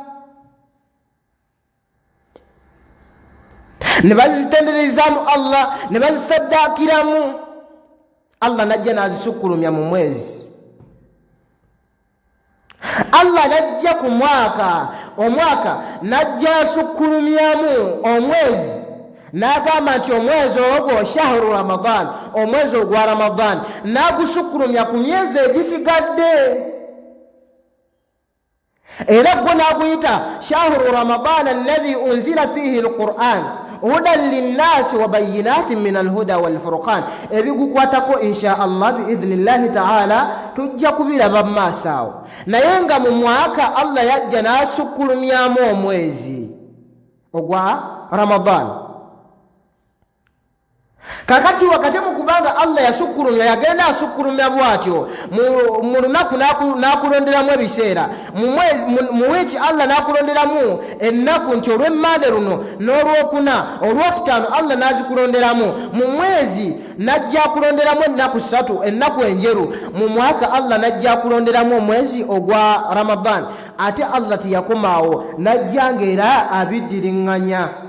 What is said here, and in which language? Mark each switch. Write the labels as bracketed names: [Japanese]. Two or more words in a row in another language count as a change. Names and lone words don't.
[Ganda] ne bazitenderezaamu Allah ne bazisaddaakiramu Allah najja nazisukkulumya mu mwezi Allah najja ku omwaka najja asukkulumyamu omwezi n'agamba nti omwezi ogwo [Arabic] شهر رمضان [Ganda] omwezi ogwa Ramadan n'agusukkulumya ku myezi egisigadde era gwo n'aguyita [Arabic] شهر رمضان الذي أنزل فيه القرآن هدى للناس وبينات من الهدى والفرقان [Ganda] ebigukwatako [Arabic] إن شاء الله بإذن الله تعالى [Ganda] tujja kubiraba mu maaso awo naye nga mu mwaka Allah yajja n'asukkulumyamu omwezi ogwa Ramadan kakati wakati mukubanga Allah yasukkulumya yagenda asukkulumya bwatyo mu lunaku n'akulonderamu ebiseera mu wiiki Allah n'akulonderamu ennaku nti olw'emmande luno n'olwokuna olwokutaano Allah n'azikulonderamu mu mwezi najja akulonderamu ennaku 3 ennaku enjeru mu mwaka Allah najja akulonderamu omwezi ogwa Ramadan ate Allah tiyakomaawo najja ng'era abiddiriŋŋanya